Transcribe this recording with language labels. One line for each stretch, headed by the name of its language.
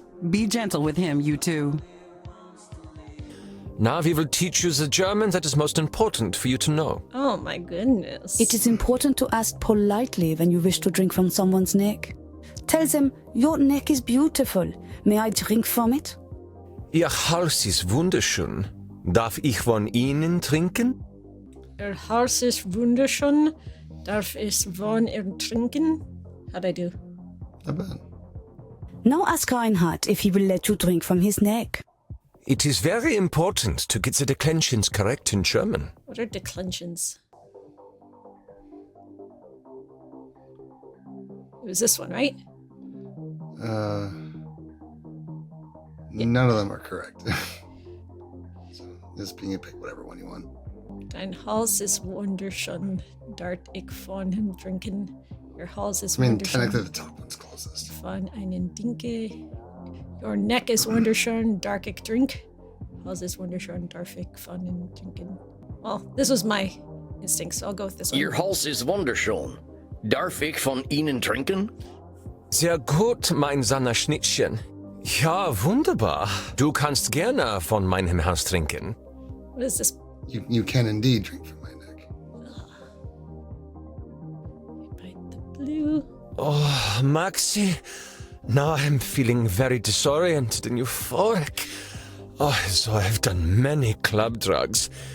English: Be gentle with him, you two. Now we will teach you the German that is most important for you to know. Oh my goodness. It is important to ask politely when you wish to drink from someone's neck. Tell them, your neck is beautiful. May I drink from it?
German: Ihr Haus ist wunderschön. Darf ich von Ihnen trinken? Ihr Haus ist wunderschön. Darf ich von ihr trinken?
English: How'd I do? Not bad. Now ask Reinhard if he will let you drink from his neck. It is very important to get the declensions correct in German. What are declensions? It was this one, right? None of them are correct. So just you pick whatever one you want.
German: Dein Haus ist wunderschön, dort ich von hem trinken.
English: Your
German: Haus ist
English: I mean,
German: wunderschön.
English: technically the top one's closest.
German: Von einen Dinke.
English: Your neck is
German: wunderschön, dark ich
English: drink.
German: Haus ist wunderschön, darf ich von hem trinken.
English: Well, this was my instinct, so I'll go with this one.
German: Ihr Hals ist wunderschön. Darf ich von Ihnen trinken? Sehr gut, mein Schnittchen. Ja, wunderbar. Du kannst gerne von meinem Haus trinken.
English: What is this? You can indeed drink from my neck. Bite the blue. Oh, Maxi. Now I'm feeling very disoriented and euphoric. Oh, so I've done many club drugs.